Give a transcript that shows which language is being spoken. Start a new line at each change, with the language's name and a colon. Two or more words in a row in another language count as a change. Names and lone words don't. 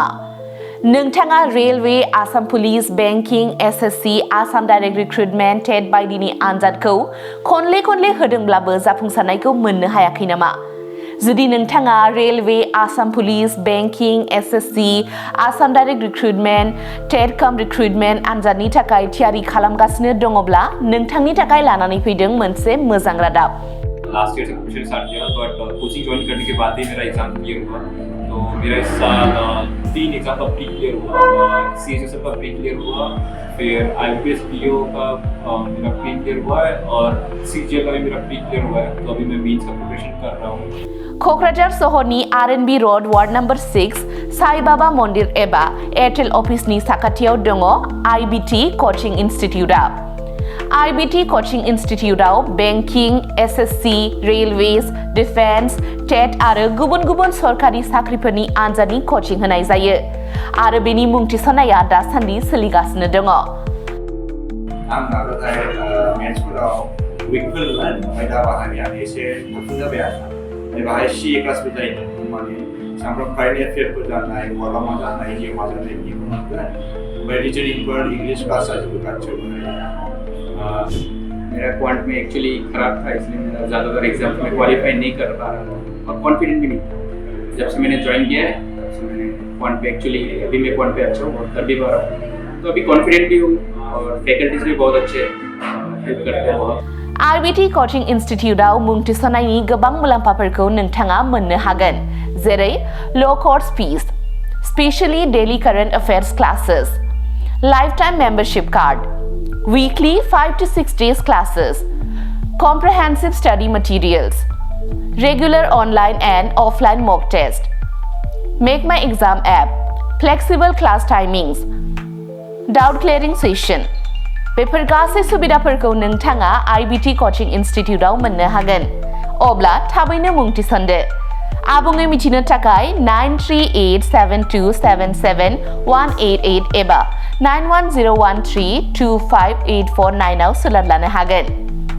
Bodo: नोंथाङा रेलवे, आसाम पुलिस, बेंकिं, SSC, आसाम डाइरेक्ट रिक्रुटमेन्ट, टेट बायदिनि आनजादखौ खनले होदोंब्लाबो जाफुंसारनायखौ मोननो हायाखै नामा? जुदि नोंथाङा रेलवे, आसाम पुलिस, बेंकिं, SSC, आसाम डाइरेक्ट रिक्रुटमेन्ट, टेट काम रिक्रुटमेन्ट आनजादनि थाखाय थियारि खालामगासिनो दङब्ला नोंथांनि थाखाय लानानै फैदों मोनसे मोजां रादाब।
Hindi: लास्ट ईयर से
English: preparation start
Hindi: किया बट
English: coaching join
Hindi: करने के बाद ही मेरा
English: exam clear
Hindi: हुआ। तो मेरा इस साल 3 एग्जाम का
English: pre clear
Hindi: हुआ, CHSL का
English: pre clear
Hindi: हुआ, फिर IBPS PO का मेरा
English: pre clear
Hindi: हुआ है और CGL का भी मेरा
English: pre clear
Hindi: हुआ है। तो अभी मैं मेंस का प्रिपरेशन कर रहा हूँ।
Bodo: क'क्राझार सहरनि RNB
English: road ward number 6
Bodo: साई बाबा मन्दिर एबा एयारटेल अफिसनि साखाथियाव दङ IBT कचिं इनस्टिट्यूटआ। IBT कचिं इनस्टिट्यूटआव बेंकिं, SSC, रेलवेज, डिफेन्स, टेट आरो गुबुन गुबुन सरकारि साख्रिफोरनि आनजादनि कचिं होनाय जायो आरो बेनि मुं थिसननाया दासान्दि सोलिगासिनो दङ। आं नाजाथाय मेथ्सफोराव उइकफोर ओमफ्राय दा बाहायनाया एसे थाबसिन जाबाय आरो बाहाय CA क्लासबो जायो माने सामफ्राम कारेन्ट एफेयारफोर जानाय बहाबा मा जानाय जिउ मा जानाय बिदिखौ मोनगोन ओमफ्राय रिजनिंफोर
English: English class
Bodo: जोबो गासिबो
Hindi: मेरा क्वांट में एक्चुअली खराब था, इसलिए मेरा ज़्यादातर एग्जाम में क्वालिफाई नहीं कर पा रहा था और कॉन्फिडेंट भी नहीं था। जब से मैंने ज्वाइन किया है तब से मैंने क्वांट पे एक्चुअली अभी मैं क्वांट पे अच्छा हूँ और कर भी पा रहा हूँ। तो अभी कॉन्फिडेंट भी हूँ और फैकल्टीज भी बहुत अच्छे हेल्प करते हैं बहुत।
Bodo: IBT कचिं इनस्टिट्यूटआव मुं थिसननायनि गोबां मुलाम्फाफोरखौ नोंथाङा मोननो हागोन, जेरै
English: low course fees, specially daily current affairs classes, lifetime membership card, weekly 5 to 6 days classes, comprehensive study materials, regular online and offline mock test, Make My Exam app, flexible class timings, doubt clearing session।
Bodo: बेफोर गासै सुबिदाफोरखौ नोंथाङा IBT कचिं इनस्टिट्यूटआव मोननो हागोन। अब्ला थाबैनो मुं थिसनदो। आबुङै मिथिनो थाखाय 9387277188 एबा 91013258449 आव सोलाद लानो हागोन।